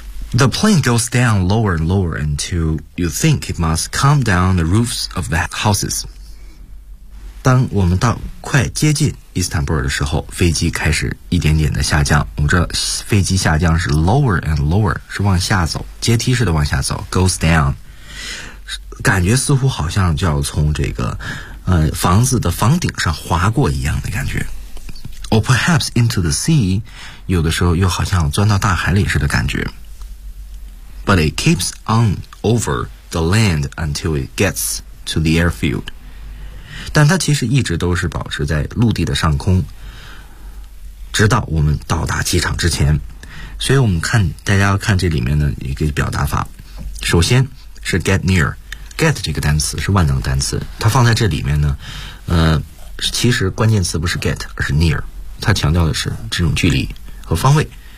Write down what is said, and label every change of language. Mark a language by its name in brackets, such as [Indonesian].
[English] The plane goes down lower and lower until you think it must come down the roofs of the houses. [Chinese] 当我们到快接近伊斯坦布尔的时候，飞机开始一点点的下降。我们知道飞机下降是 lower and lower，是往下走，阶梯式的往下走， goes down。感觉似乎好像就要从这个房子的房顶上滑过一样的感觉。 Or perhaps into the sea，有的时候又好像钻到大海里似的感觉。 [English] But it keeps on over the land until it gets to the airfield. [Chinese] 但它其实一直都是保持在陆地的上空，直到我们到达机场之前。所以我们看，大家要看这里面的一个表达法。首先是 get near， get 这个单词是万能单词，它放在这里面呢，其实关键词不是 get， 而是 near， 它强调的是这种距离和方位。